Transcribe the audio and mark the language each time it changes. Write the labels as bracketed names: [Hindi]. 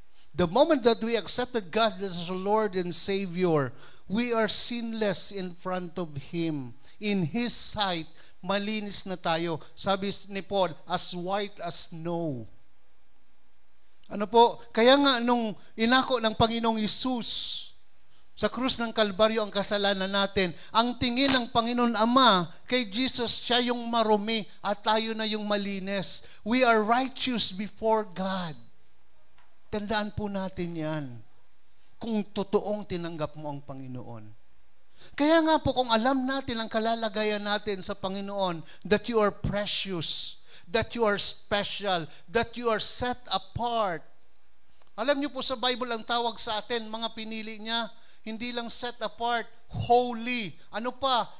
[English] The moment that we accepted God as Lord and Savior, we are sinless in front of Him. [Filipino] In His sight, malinis na tayo. Sabi ni Paul, [English] as white as snow. [Filipino] Ano po? Kaya nga nung inako ng Panginoong Hesus, sa krus ng Kalbaryo ang kasalanan natin, ang tingin ng Panginoon Ama kay Jesus, siya yung marumi at tayo na yung malinis. [English] We are righteous before God. [Filipino] Tandaan po natin yan. Kung totoong tinanggap mo ang Panginoon. Kaya nga po kung alam natin ang kalalagayan natin sa Panginoon, [English] that you are precious, that you are special, that you are set apart. [Filipino] Alam niyo po sa Bible ang tawag sa atin, mga pinili niya, hindi lang set apart, holy. Ano pa?